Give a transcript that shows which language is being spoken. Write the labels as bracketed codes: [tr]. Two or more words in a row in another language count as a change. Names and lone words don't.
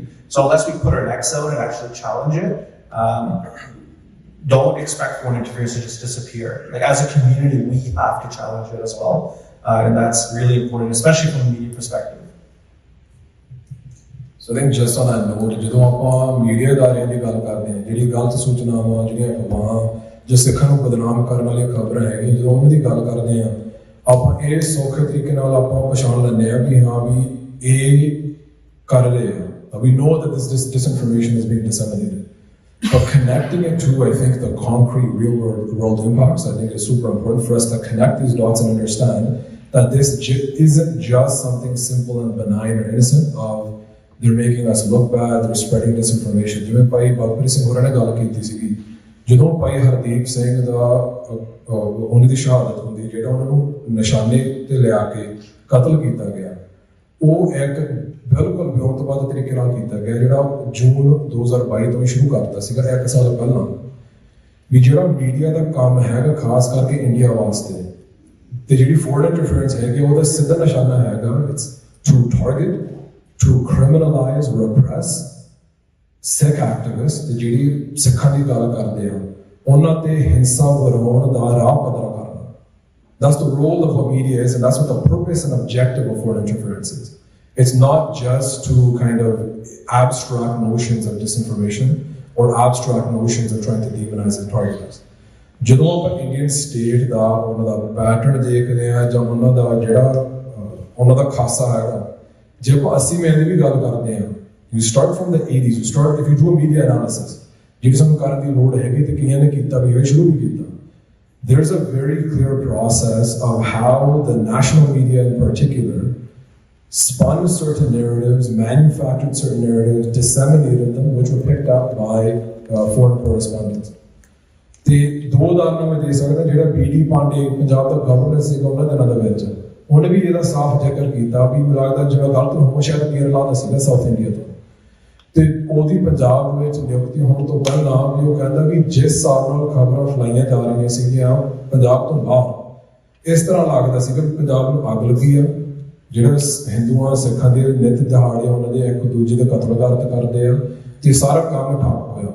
[en] So unless we put our necks out and actually challenge it, don't expect foreign interference to just disappear. Like, as a community, we have to challenge it as well, and that's really important, especially from a media perspective. So I think just on that note, [pa] ਜਦੋਂ ਆਪਾਂ ਮੀਡੀਆ ਅਦਾਰਿਆਂ ਦੀ ਗੱਲ ਕਰਦੇ ਹਾਂ, ਜਿਹੜੀ ਗਲਤ ਸੂਚਨਾਵਾਂ, ਜਿਹੜੀਆਂ ਅਫਵਾਹਾਂ, ਜੋ ਸਿੱਖਾਂ ਨੂੰ ਬਦਨਾਮ ਕਰਨ ਵਾਲੀਆਂ ਖਬਰਾਂ ਹੈਗੀਆਂ, ਜਦੋਂ ਉਹਨਾਂ ਦੀ ਗੱਲ ਕਰਦੇ ਹਾਂ, ਆਪਾਂ ਇਹ ਸੌਖੇ ਤਰੀਕੇ ਨਾਲ ਆਪਾਂ ਪਛਾਣ ਲੈਂਦੇ ਹਾਂ ਕਿ ਹਾਂ ਵੀ ਇਹ ਕਰ ਰਹੇ ਆ. [en] We know that this disinformation is being disseminated. But connecting it to, I think, the concrete real-world impacts, I think is super important for us to connect these dots and understand that this isn't just something simple and benign or innocent of they're making us look bad, they're spreading disinformation. [pa] ਜਿਵੇਂ ਭਾਈ ਬਲਪ੍ਰੀਤ ਸਿੰਘ ਹੋਰਾਂ ਨੇ ਗੱਲ ਕੀਤੀ ਸੀਗੀ, ਜਦੋਂ ਭਾਈ ਹਰਦੀਪ ਸਿੰਘ ਦਾ ਉਹਨਾਂ ਦੀ ਸ਼ਹਾਦਤ ਹੁੰਦੀ, ਜਿਹੜਾ ਉਹਨਾਂ ਨੂੰ ਨਿਸ਼ਾਨੇ ਤੇ ਲਿਆ ਕੇ ਕਤਲ ਕੀਤਾ ਗਿਆ, ਉਹ ਇੱਕ ਬਿਲਕੁਲ ਵਿਉਂਤਬੱਧ ਤਰੀਕੇ ਨਾਲ ਕੀਤਾ ਗਿਆ, ਜਿਹੜਾ ਜੂਨ 2022 ਤੋਂ ਸ਼ੁਰੂ ਕਰਤਾ ਸੀਗਾ, 1 ਸਾਲ ਪਹਿਲਾਂ. ਵੀ ਜਿਹੜਾ ਮੀਡੀਆ ਦਾ ਕੰਮ ਹੈਗਾ ਖਾਸ ਕਰਕੇ ਇੰਡੀਆ ਵਾਸਤੇ, ਤੇ ਜਿਹੜੀ [en] foreign interference [pa] ਹੈਗੀ, ਉਹਦਾ ਸਿੱਧਾ ਨਿਸ਼ਾਨਾ ਹੈਗਾ, [en] it's to target, to criminalize, repress Sikh activists, [pa] ਤੇ ਜਿਹੜੀ ਸਿੱਖਾਂ ਦੀ ਗੱਲ ਕਰਦੇ ਆ, ਉਹਨਾਂ ਤੇ ਹਿੰਸਾ ਵਰਾਉਣ ਦਾ ਰਾਹ ਪੱਧਰਾ ਕਰਨਾ. [en] That's the role of what media is, and that's what the purpose and objective of foreign interference is. It's not just to kind of abstract notions of disinformation or abstract notions of trying to demonize and target us. [pa] ਜਦੋਂ ਆਪਾਂ [en] Indian state [pa] ਦਾ ਉਹਨਾਂ ਦਾ ਪੈਟਰਨ ਦੇਖਦੇ ਆ, ਜਾਂ ਉਹਨਾਂ ਦਾ ਜਿਹੜਾ ਉਹਨਾਂ ਦਾ ਖਾਸਾ ਹੈਗਾ, ਜੇ ਆਪਾਂ 80 ਮਹੀਨੇ ਦੀ ਵੀ ਗੱਲ ਕਰਦੇ ਹਾਂ, [en] you start from the 80s, if you do a media analysis, [pa] ਜਿਹੜੀ ਸਾਨੂੰ ਕਰਨ ਦੀ ਲੋੜ ਹੈਗੀ ਤੇ ਕਈਆਂ ਨੇ ਕੀਤਾ ਵੀ ਹੈ, ਸ਼ੁਰੂ ਵੀ ਕੀਤਾ. [en] There's a very clear process of how the national media in particular spun certain narratives, manufactured certain narratives, disseminated them, which were picked up by foreign correspondents. [pa] ਤੇ ਦੋ ਉਦਾਹਰਨਾਂ ਮੈਂ ਦੇ ਸਕਦਾ, ਜਿਹੜਾ ਬੀਡੀ ਪਾਂਡੇ ਪੰਜਾਬ ਦਾ ਗਵਰਨਰ ਸੀਗਾ ਉਹਨਾਂ ਦਿਨਾਂ ਦੇ ਵਿੱਚ, ਉਹਨੇ ਵੀ ਇਹਦਾ ਸਾਫ਼ ਜ਼ਿਕਰ ਕੀਤਾ ਵੀ ਮੈਨੂੰ ਲੱਗਦਾ ਜਿਵੇਂ ਗਲਤ ਹੋਊ ਸ਼ਾਇਦ ਕੇਰਲਾ ਦਾ ਸੀਗਾ, ਸਾਊਥ ਇੰਡੀਆ ਤੋਂ, ਤੇ ਉਹਦੀ ਪੰਜਾਬ ਵਿੱਚ ਨਿਯੁਕਤੀ ਹੋਣ ਤੋਂ ਪਹਿਲਾਂ ਵੀ ਉਹ ਕਹਿੰਦਾ ਵੀ ਜਿਸ ਹਿਸਾਬ ਨਾਲ ਖਬਰਾਂ ਫੈਲਾਈਆਂ ਜਾ ਰਹੀਆਂ ਸੀਗੀਆਂ ਪੰਜਾਬ ਤੋਂ ਬਾਹਰ, ਇਸ ਤਰ੍ਹਾਂ ਲੱਗਦਾ ਸੀਗਾ ਵੀ ਪੰਜਾਬ ਨੂੰ ਅੱਗ ਲੱਗੀ ਆ, ਜਿਹੜੇ ਹਿੰਦੂਆਂ ਸਿੱਖਾਂ ਦੇ ਨਿੱਤ ਦਿਹਾੜੇ ਉਹਨਾਂ ਦੇ ਇੱਕ ਦੂਜੇ ਦੇ ਕਤਲ ਕਰਦੇ ਆ, ਤੇ ਸਾਰਾ ਕੰਮ ਠੱਪ ਹੋਇਆ.